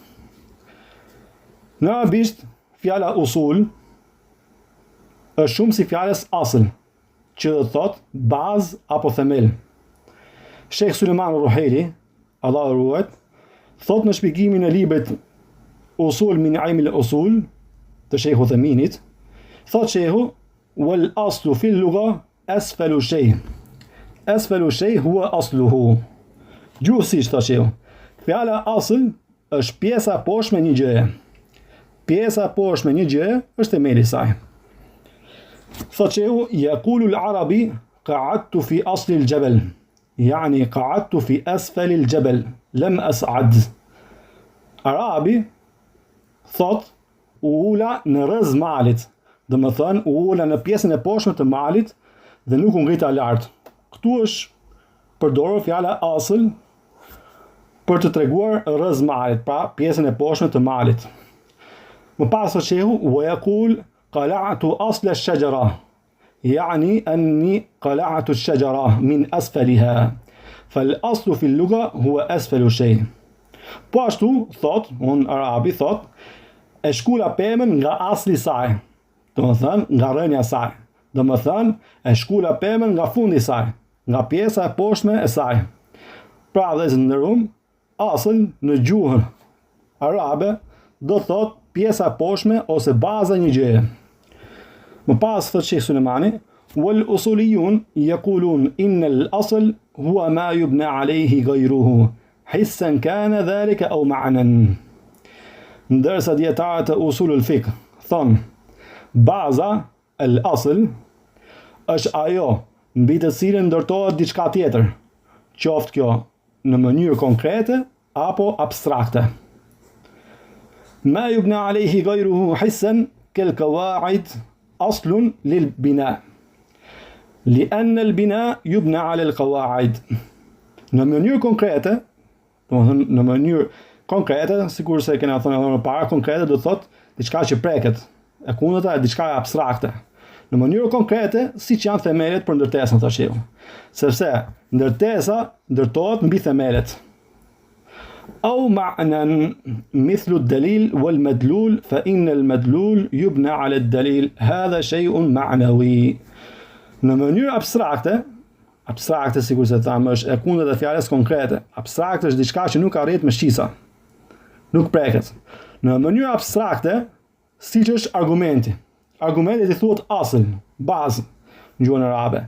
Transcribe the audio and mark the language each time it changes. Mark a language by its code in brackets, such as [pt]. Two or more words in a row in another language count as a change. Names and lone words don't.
[sq] Në arabisht, fjala usul është shumë si fjalës asl, që do të thotë bazë apo themel. Sheikh Sulejman Ruhaili, Allah ruajt, thot në shpjegimin e librit Usul min ilmi al-usul të Sheikh Uthayminit, thot shehu: [ar] والأصل في اللغة أسفل الشيء. أسفل الشيء هو أصله. [sq] Gjithsesi, thot shehu, fjala asl është pjesa poshme një gjëje. Pjesa poshme një gjëje është themeli i saj. Thot shehu: [ar] يقول العربي قعدت في أصل الجبل. يعني قعدت في أسفل الجبل لم أصعد. [sq] Arabi thot u ula në rrez malit, dhe më thënë u ula në pjesën e poshtme të malit dhe nuk u ngrita lart. Këtu është përdorur fjala asl për të treguar rrez malit, pra pjesën e poshtme të malit. Më pas thot shehu: [ar] ويقول قلعت أصل الشجرة. يعني أني قلعت الشجرة من أسفلها فالأصل في اللغة هو أسفل الشيء. [sq] Po ashtu, thot, unë arabi thot, e shkula pemën nga asli saj, do më thënë nga rënja saj, do më thënë e shkula pemën nga fundi saj, nga pjesa e poshtme e saj. Pra dhe zë ndërum, asl në gjuhën arabe do thot pjesa e poshtme ose baza një gjëje. Më pas thot Sheikh Sulejmani: [ar] والأصوليون يقولون إن الأصل هو ما يبنى عليه غيره حسا كان ذلك أو معنى. [sq] Ndërsa dietarët e [ar] أصول الفقه [sq] thon baza al-asl është ajo mbi të cilën ndërtohet diçka tjetër, qoftë kjo në mënyrë konkrete apo abstrakte. [ar] ما يبنى عليه غيره حسا كالقواعد أصل للبناء لأن البناء يبنى على القواعد. [sq] Në mënyrë konkrete, domethënë në mënyrë konkrete, sikur se kena thënë më parë, konkrete do të thotë diçka që preket, e kundërta është diçka abstrakte. Në mënyrë konkrete, siç janë themelet për ndërtesën të shehu. Sepse ndërtesa ndërtohet mbi themelet. [ar] أو معنى مثل الدليل والمدلول فإن المدلول يبنى على الدليل هذا شيء معنوي. [sq] Në mënyrë abstrakte sikur se thamë është e kundërta e fjalës konkrete. Abstrakte është diçka që nuk arrit me shqisa, nuk preket. Në mënyrë abstrakte, siç është argumenti. Argumenti i thuhet asl, bazë në gjuhën arabe.